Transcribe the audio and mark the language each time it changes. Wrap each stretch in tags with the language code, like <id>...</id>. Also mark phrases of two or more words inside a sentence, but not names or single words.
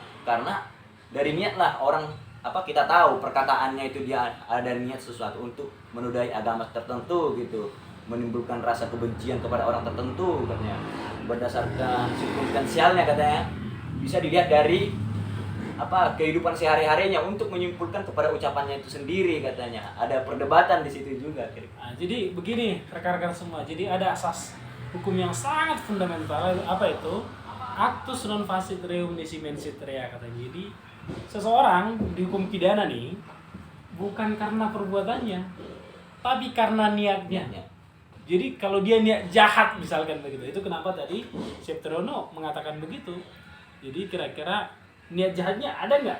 <id>Karena dari niat lah orang kita tahu perkataannya itu dia ada niat sesuatu untuk menodai agama tertentu gitu, menimbulkan rasa kebencian kepada orang tertentu katanya, berdasarkan sirkumstansialnya katanya, bisa dilihat dari kehidupan sehari-harinya untuk menyimpulkan kepada ucapannya itu sendiri katanya. Ada perdebatan di situ juga Nah, jadi begini rekan-rekan semua, jadi ada asas hukum yang sangat fundamental, apa itu?</id> <la>Actus non facit reum nisi mensit rea katanya.</la> <id>Jadi seseorang dihukum pidana nih bukan karena perbuatannya, tapi karena niatnya. Jadi kalau dia niat jahat misalkan begitu, itu kenapa tadi Septrono mengatakan begitu. Jadi kira-kira niat jahatnya ada nggak?</id>